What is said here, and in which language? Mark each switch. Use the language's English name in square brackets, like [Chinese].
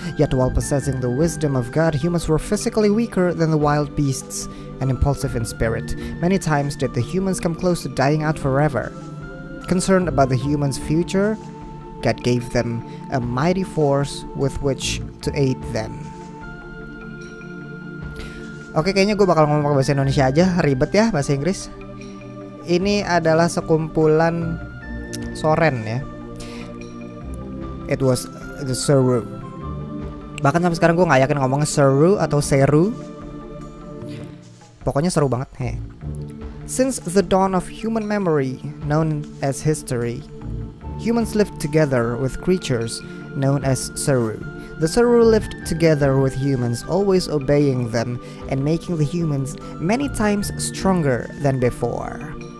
[English] Yet while possessing the wisdom of God, humans were physically weaker than the wild beasts and impulsive in spirit. Many times did the humans come close to dying out forever. Concerned about the humans' future, God gave them a mighty force with which to aid them. [Indonesian] Oke, kayaknya gue bakal ngomong bahasa Indonesia aja, ribet ya bahasa Inggris. Ini adalah sekumpulan Soren ya. [English] It was the Seru. [Indonesian] Bahkan sampai sekarang gue nggak yakin ngomongnya Seru atau Seru. Pokoknya seru banget. [English] Since the dawn of human memory, known as history, humans lived together with creatures known as Seru. The Seru lived together with humans, always obeying them and making the humans many times stronger than before.